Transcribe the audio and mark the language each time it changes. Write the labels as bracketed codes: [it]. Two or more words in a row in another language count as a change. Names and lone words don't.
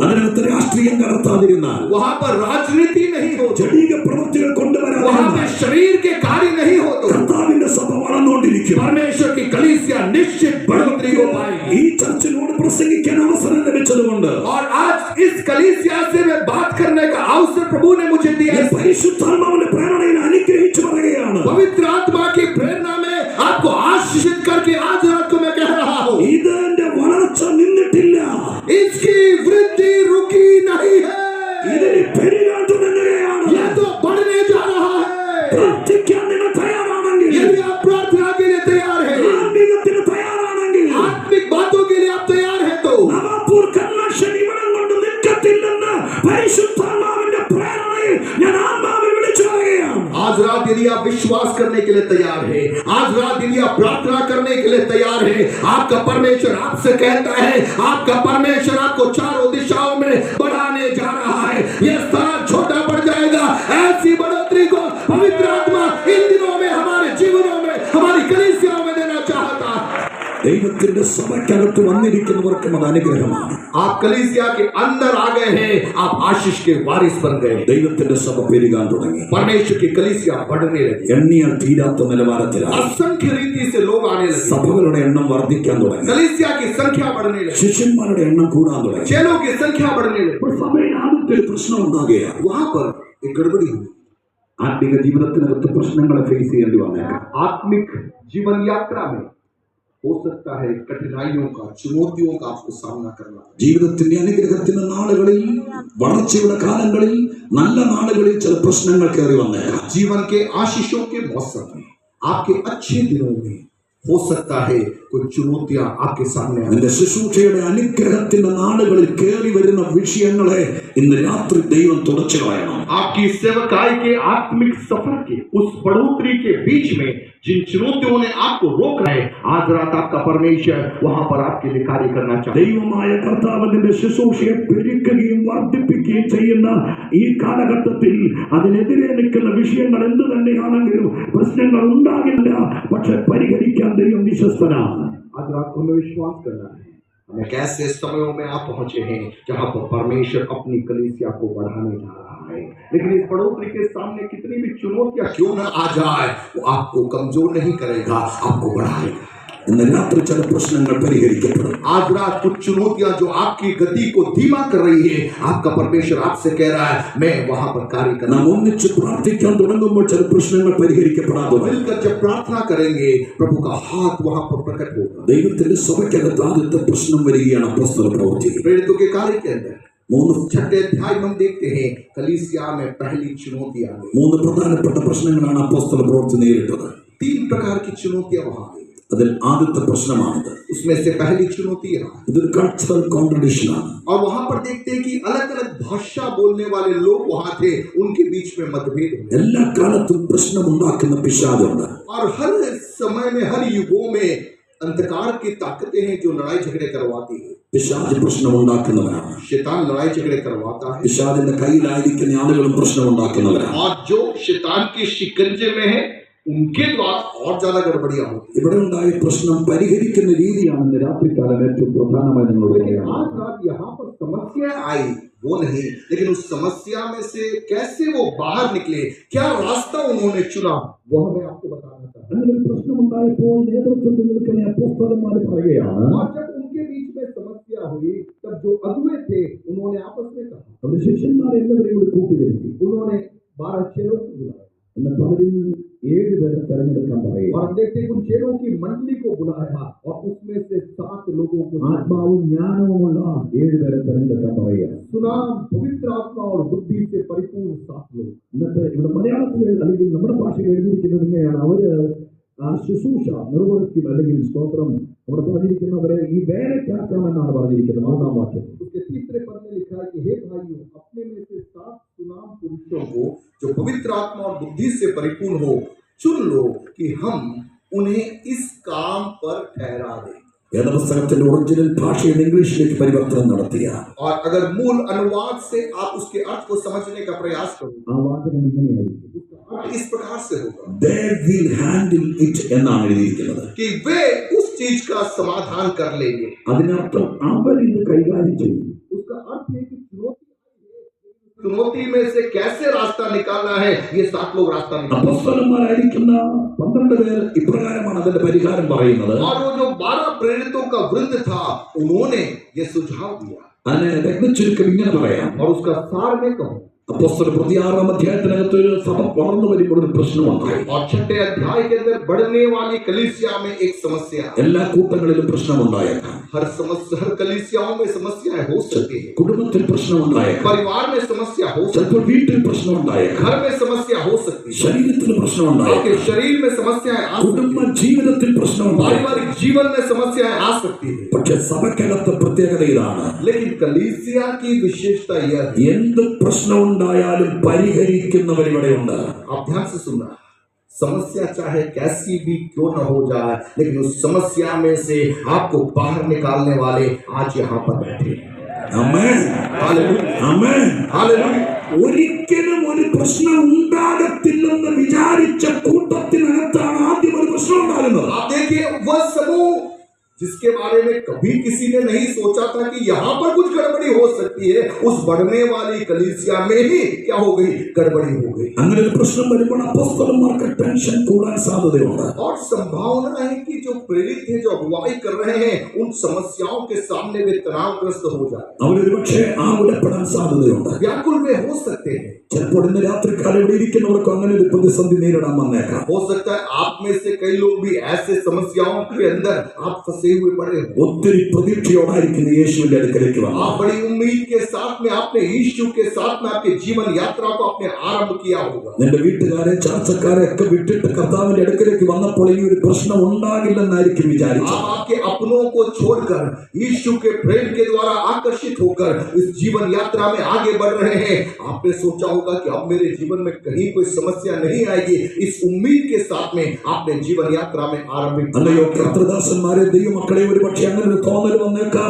[ml] അതിനകത്ത് രാഷ്ട്രീയം കടത്താതിരുന്നാൽ, [hi] वहां पर राजनीति नहीं हो, [ml] ജനീക പ്രവൃത്തികൾ [hi] वहां [ml] കൊണ്ടുവരാതിരുന്നാൽ, [hi] पे शरीर के कार्य नहीं हो तो [ml] കർത്താവിന്റെ സഭ വളർന്നുകൊണ്ടിരിക്കും. [hi] परमेश्वर की कलीसिया निश्चित बढ़ोतरी को पाएगी. [ml] ഈ ചർച്ചിനോട് പ്രസംഗിക്കാൻ അവസരം ലഭിച്ചതുകൊണ്ട് [hi] और आज इस कलीसिया से मैं बात करने का अवसर प्रभु ने मुझे दिया [ml] ഞാൻ [hi] है. [ml] പരിശുദ്ധാത്മാവിന്റെ പ്രേരണയിൽ അനുഗ്രഹിച്ചു പറയുകയാണ്. [hi] पवित्र आत्मा की प्रेरणा में आपको आशीषित करके आज रात को मैं कह रहा हूं, [ml] ഇത് എന്റെ വളർച്ച നിന്നിട്ടില്ല. [hi] इसकी वृद्धि रुकी नहीं है. [ml] ഇതിന് പെരുകാൻ തുടങ്ങുകയാണ്. [hi] ये तो बढ़ने जा रहा है. [ml] പ്രാർത്ഥിക്കാൻ നിങ്ങൾ തയ്യാറാണെങ്കിൽ, [hi] यदि आप प्रार्थना के लिए तैयार हैं, [ml] ആത്മീയത്തിന് തയ്യാറാണെങ്കിൽ, [hi] आत्मिक बातों के लिए आप तैयार हैं तो [ml] നവാപൂർ കൺവെൻഷൻ ഇവിടം കൊണ്ട് നിൽക്കത്തില്ലെന്ന് പരിശുദ്ധാത്മാവിന്റെ പ്രേരണയിൽ ഞാൻ ആത്മാവിൽ വിളിച്ചു പറയുകയാണ്. [hi] आज रात यदि आप विश्वास करने के लिए तैयार हैं, आज रात यदि आप प्रार्थना करने के लिए तैयार हैं, आपका परमेश्वर आपसे कहता है, आपका परमेश्वर आपको चारों दिशाओं में बढ़ाने जा रहा है. यह स्थान छोटा पड़ जाएगा. ऐसी बढ़ोतरी को पवित्र आत्मा इन दिनों में हमारे जीवनों में, हमारी कलीसियाओं में देना चाहता है. [ml] ദൈവത്തിന്റെ സഭയ്ക്കകത്ത് വന്നിരിക്കുന്നവർക്കും അത് അനുഗ്രഹമാണ്. [hi] आप कलीसिया के अंदर आ गए हैं, आप आशीष के वारिस बन गए. [ml] ദൈവത്തിന്റെ സഭ പെരുകാൻ തുടങ്ങി. [hi] परमेश्वर की कलीसिया बढ़ने लगी. [ml] എണ്ണിയാൽ തീരാത്ത നിലവാരത്തിലാണ്. [hi] असंख्य रीति से लोग आने लगे. [ml] സഭകളുടെ എണ്ണം വർദ്ധിക്കാൻ തുടങ്ങി. [hi] कलीसिया की संख्या बढ़ने लगी. [ml] ശിഷ്യന്മാരുടെ എണ്ണം കൂടാൻ തുടങ്ങി. [hi] चेलों की संख्या बढ़ने लगी. [ml] സഭയിൽ ആദ്യത്തെ ഒരു പ്രശ്നം ഉണ്ടാകുകയാണ്. [hi] वहां पर एक गड़बड़ी हुई. [ml] ആത്മിക ജീവിതത്തിനകത്ത് പ്രശ്നങ്ങളെ ഫേസ് ചെയ്യേണ്ടി വന്നേക്കാം. [hi] आत्मिक जीवन यात्रा में हो सकता है कठिनाइयों का, चुनौतियों का आपको सामना करना. [ml] ജീവിതത്തിന്റെ അനുഗ്രഹത്തിന്റെ നാളുകളിൽ, വളർച്ചയുടെ കാലങ്ങളിൽ, നല്ല നാളുകളിൽ ചില പ്രശ്നങ്ങൾ കയറി വന്നേക്കാം. [hi] जीवन के आशीषों के मौसम में, आपके अच्छे दिनों में हो सकता है कुछ चुनौतियां आपके सामने आए. [ml] നിന്റെ ശുശ്രൂഷയുടെ അനുഗ്രഹത്തിന്റെ നാളുകളിൽ കയറി വരുന്ന വിഷയങ്ങളെ ഇന്ന് രാത്രി ദൈവം തുടച്ചു കളയണം. [hi] आपकी सेवकाई के आत्मिक सफर के उस बढ़ोतरी के बीच में जिन चुनौतियों ने आपको रोक रहे, आज रात आपका परमेश्वर वहां पर आपके लिए कार्य करना चाहता है. [ml] ദൈവമായ കർത്താവിന്റെ ശുശ്രൂഷയെ പെരുക്കുകയും വർദ്ധിപ്പിക്കുകയും ചെയ്യുന്ന ഈ കാലഘട്ടത്തിൽ അതിനെതിരെ നിൽക്കുന്ന വിഷയങ്ങൾ എന്ത് തന്നെയാണെങ്കിലും പ്രശ്നങ്ങൾ ഉണ്ടാകില്ല, പക്ഷെ പരിഹരിക്കാൻ ദൈവം വിശ്വസ്തനാണ്. [hi] आज रात को हमें विश्वास करना है. हमें कैसे समयों में आप पहुंचे हैं जहां पर परमेश्वर अपनी कलीसिया को बढ़ाने जा रहा है, लेकिन इस बढ़ोतरी के सामने कितनी भी चुनौतियां क्यों न आ जाए, वो आपको कमजोर नहीं करेगा, आपको बढ़ाएगा. [ml] ഇന്ന് രാത്രി ചില പ്രശ്നങ്ങൾ പരിഹരിക്കപ്പെടും. [hi] आज रात कुछ चुनौतियां जो आपकी गति को धीमा कर रही है, आपका परमेश्वर आपसे कह रहा है मैं वहां पर कार्य करना. [ml] നാം ഒന്നിച്ച് പ്രാർത്ഥിക്കാൻ തുടങ്ങുമ്പോൾ ചില പ്രശ്നങ്ങൾ പരിഹരിക്കപ്പെടാതെ [hi] मिलकर जब प्रार्थना करेंगे प्रभु का हाथ वहां पर प्रकट होगा. [ml] ദൈവത്തിന്റെ സഭയ്ക്കകത്ത് ആദ്യത്തെ പ്രശ്നം വരികയാണ് അപ്പോസ്തല പ്രവൃത്തി. [hi] प्रेरितों के कार्य के अंदर 3 अध्याय में हम देखते हैं कलीसिया में पहली चुनौती आ गई. [ml] 3 പ്രധാനപ്പെട്ട പ്രശ്നങ്ങളാണ് അപ്പോസ്തല പ്രവൃത്തി നേരിട്ടത്. [hi] 3 प्रकार की चुनौतियां वहां आई. [ml] അതിൽ ആദ്യത്തെ പ്രശ്നമാണിത്. [hi] उसमें से पहली चुनौती है [ml] ഇതൊരു [en] cultural contradiction [ml] ആണ്. [hi] और वहां पर देखते हैं कि अलग अलग भाषा बोलने वाले लोग वहां थे, उनके बीच में मतभेद हुए. [ml] എല്ലാ കാലത്തും പ്രശ്നമുണ്ടാക്കുന്ന പിശാചുണ്ട്. [hi] और हर समय में, हर युगों में अंधकार की ताकतें हैं जो लड़ाई झगड़े करवाती है. [ml] പിശാച് പ്രശ്നമുണ്ടാക്കുന്നവരാണ്. [hi] शैतान लड़ाई झगड़े करवाता है. [ml] പിശാചിന്റെ കയ്യിലായിരിക്കുന്ന ആളുകളും പ്രശ്നമുണ്ടാക്കുന്നവരാണ്. [hi] और जो शैतान के शिकंजे में है उनके द्वारा और ज्यादा गड़बड़ियां होती. [ml] ഇവിടെ ഉണ്ടായ പ്രശ്നം പരിഹരിക്കുന്ന രീതിയാണ് ഇന്ന് രാത്രികാലം ഏറ്റവും പ്രധാനമായി നിങ്ങളോട് പറയുന്നത്. [hi] आज रात यहाँ पर समस्या आई वो नहीं, लेकिन उस समस्या में से कैसे वो बाहर निकले, क्या रास्ता उन्होंने चुना, वो हमें आपको बताना चाहता है. [ml] അങ്ങനെ ഒരു പ്രശ്നമുണ്ടായപ്പോൾ നേതൃത്വത്തിൽ നിൽക്കുന്ന അപ്പോസ്തലന്മാർ പറയുകയാണ്, [hi] और जब उनके बीच में समस्या हुई तब जो अगुवे थे उन्होंने आपस में कहा, [ml] അവർ ശിഷ്യന്മാരെ എല്ലാവരെയും കൂടി കൂട്ടിവരുത്തി. [hi] उन्होंने 12 चेलों को बुलाया [ml] എന്നിട്ട് അവരിൽ 7 പേരെ തെരഞ്ഞെടുക്കാൻ പറയുക. [hi] और देखते उन चेलों की मंडली को बुलाया और उसमें से 7 लोगों को [ml] ആത്മാവും ജ്ഞാനവുമുള്ള 7 പേരെ തെരഞ്ഞെടുക്കാൻ പറയുക. [hi] सुनाम, पवित्र आत्मा और बुद्धि से परिपूर्ण 7 लोग. [ml] എന്നിട്ട് ഇവിടെ മലയാളത്തിൽ അല്ലെങ്കിൽ നമ്മുടെ ഭാഷയിൽ എഴുതിയിരിക്കുന്നത് ഇങ്ങനെയാണ്, അവര് ശുശ്രൂഷ നിർവഹിക്കും അല്ലെങ്കിൽ സ്തോത്രം അവിടെ പറഞ്ഞിരിക്കുന്നവരെ ഈ വേലയ്ക്കാക്കാമെന്നാണ് പറഞ്ഞിരിക്കുന്നത് 3-ാം വാക്യം. [hi] उसके तीसरे पद में लिखा है कि हे भाइयों, अपने में से 7 सुनाम पुरुषों को जो पवित्र आत्मा और बुद्धि से परिपूर्ण हो चुन लो कि हम उन्हें इस काम पर ठहरा दें. [ml] വേദപുസ്തകത്തിന്റെ ഒറിജിനൽ ഭാഷയിൽ ഇംഗ്ലീഷിലേക്ക് പരിവർത്തനം നടത്തിയ [hi] और अगर मूल अनुवाद से आप उसके अर्थ को समझने का प्रयास करो, [ml] ആ വാചകം ഇങ്ങനെയായിരിക്കും, [hi] इस प्रकार से होगा [en] they will handle it [ml] എന്നാണ് എഴുതിയിരിക്കുന്നത്. [hi] कि वे उस चीज का समाधान कर लेंगे. [ml] അതിനർത്ഥം അവർ ഇത് കൈകാര്യം ചെയ്യും. [hi] उसका अर्थ है कि चुनौती में से कैसे रास्ता निकालना है, ये 7 लोग रास्ता निकाल. [ml] അപ്പോസ്തലന്മാരായിരിക്കുന്ന 12 പേർ ഇപ്രകാരമാണ് അതിന്റെ പരിഹാരം പറയുന്നത്. [hi] और वो जो 12 प्रेरितों का वृंद था उन्होंने ये सुझाव दिया. [ml] അതിനെ രത്നച്ചുരുക്കം ഇങ്ങനെ പറയാം. [hi] और उसका सार में कहूं, [ml] അപ്പോസ്തല പ്രവൃത്തി 6-ാം അധ്യായത്തിനകത്ത് ഒരു സഭ വളർന്നു വരുമ്പോൾ ഒരു പ്രശ്നമുണ്ടായി. [hi] और 6ठे अध्याय के अंदर बढ़ने वाली कलीसिया में एक समस्या. [ml] എല്ലാ കൂട്ടങ്ങളിലും പ്രശ്നമുണ്ടായേക്കാം. [hi] हर कलीसियाओं में समस्याएं हो सकती है. [ml] കുടുംബത്തിൽ പ്രശ്നമുണ്ടായേക്കാം. [hi] परिवार में समस्या हो सकती [ml] ചിലപ്പോൾ വീട്ടിൽ പ്രശ്നമുണ്ടായേക്കാം. [hi] है. घर में समस्या हो सकती है. [ml] ശരീരത്തിൽ പ്രശ്നമുണ്ടായേക്കാം. [hi] आपके शरीर में समस्याएं आ सकती [ml] കുടുംബ [hi] है. [ml] ജീവിതത്തിൽ പ്രശ്നമുണ്ടായേക്കാം. [hi] पारिवारिक जीवन में समस्याएं आ सकती है. [ml] പക്ഷെ സഭയ്ക്കകത്ത് പ്രത്യേകത ഇതാണ്, [hi] लेकिन कलीसिया की विशेषता यह है, [ml] എന്ത് പ്രശ്നമുണ്ടായാലും പരിഹരിക്കുന്നവർ ഇവിടെയുണ്ട്. [hi] आप ध्यान से सुनना, समस्या चाहे कैसी भी क्यों न हो जाए, लेकिन उस समस्या में से आपको बाहर निकालने वाले आज यहाँ पर बैठे हैं. [ml] ആമേൻ, [hi] हालेलुया, [ml] ആമേൻ. [hi] हालेलुया. [ml] ഒരിക്കലും ഒരു പ്രശ്നം ഉണ്ടാകത്തില്ലെന്ന് വിചാരിച്ച കൂട്ടത്തിനകത്താണ് ആദ്യം ഒരു പ്രശ്നം ഉണ്ടാകുന്നത്. [hi] आप देखिए वह समूह जिसके बारे में कभी किसी ने नहीं सोचा था कि यहाँ पर कुछ गड़बड़ी हो सकती है, उस बढ़ने वाली कलीसिया में ही क्या हो गई, गड़बड़ी हो गई। [ml] അങ്ങനെ ഒരു പ്രശ്നം വരുമ്പോൾ അപ്പോസ്തലന്മാർക്ക് ടെൻഷൻ കൂടാൻ സാധ്യതയുണ്ട്. [hi] और संभावना है कि जो प्रेरित हैं, जो अगुवाई कर रहे हैं, उन समस्याओं के सामने वे तनावग्रस्त हो जाए, [ml] അവരൊരുപക്ഷെ ആകുലപ്പെടാൻ സാധ്യതയുണ്ട്. [hi] व्याकुल वे हो सकते हैं। [ml] ചിലപ്പോൾ ഇന്ന് രാത്രിക്കാലം ഇവിടെ ഇരിക്കുന്നവർക്ക് അങ്ങനെ ഒരു പ്രതിസന്ധി നേരിടാൻ വന്നേക്കാം. [hi] हो सकता है आप में से कई लोग भी ऐसे समस्याओं के अंदर आप फंसे हुए पड़े हो। [ml] ഒത്തിരി പ്രതീക്ഷയോടായിരിക്കുന്ന യേശുവിന്റെ അടുക്കലേക്ക് വന്നു. [hi] आप बड़ी उम्मीद के साथ में आपने यीशु के साथ में आपके जीवन यात्रा को आपने आरंभ किया होगा। [ml] നിന്റെ വീട്ടുകാരെ ചർച്ചക്കാരെ ഒക്കെ വിട്ടിട്ട് കർത്താവിന്റെ അടുക്കലേക്ക് വന്നപ്പോൾ ഈ ഒരു പ്രശ്നം ഉണ്ടാകില്ലെന്നായിരിക്കും വിചാരിച്ചത്. [hi] आप आपके अपनों को छोड़कर यीशु के प्रेम के द्वारा आकर्षित होकर इस जीवन यात्रा में आगे बढ़ रहे हैं। आपने सोचा होगा कि अब मेरे जीवन में कहीं कोई समस्या नहीं आएगी। इस उम्मीद के साथ में आपने जीवन यात्रा में आरंभ [ml] അല്ലയോ കർത്തൃദാസന്മാരെ, ദൈവമക്കളെ, ഒരുപക്ഷെ അങ്ങനെ ഒരു തോന്നൽ വന്നേക്കാം.